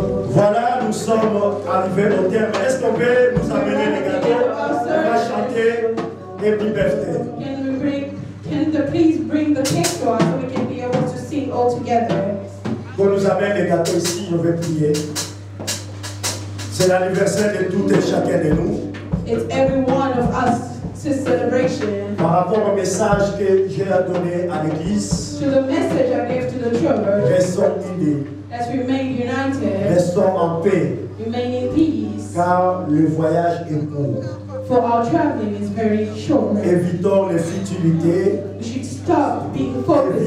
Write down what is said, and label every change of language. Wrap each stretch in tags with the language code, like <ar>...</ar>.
<fr>Voilà, nous sommes arrivés au terme. Est-ce qu'on peut nous amener les gâteaux? On va chanter Happy Birthday.</fr> <en>Can the please bring the cake to us so we can be able to sing all together?</en> <fr>Qu'on nous amène les gâteaux ici, je vais prier. C'est l'anniversaire de tout et chacun de nous.</fr> <en>It's every one of us' celebration.</en> <fr>Par rapport au message que j'ai donné à l'église,</fr> <en>To the message I gave to the church,</en> <fr>restons unis,</fr> <en>let's remain united,</en> <fr>restons en paix,</fr> <en>remain in peace,</en> <fr>car le voyage est court.</fr> <en>for our traveling is very short.</en> <fr>Évitons les futilités,</fr> <en>We should stop being focused</en>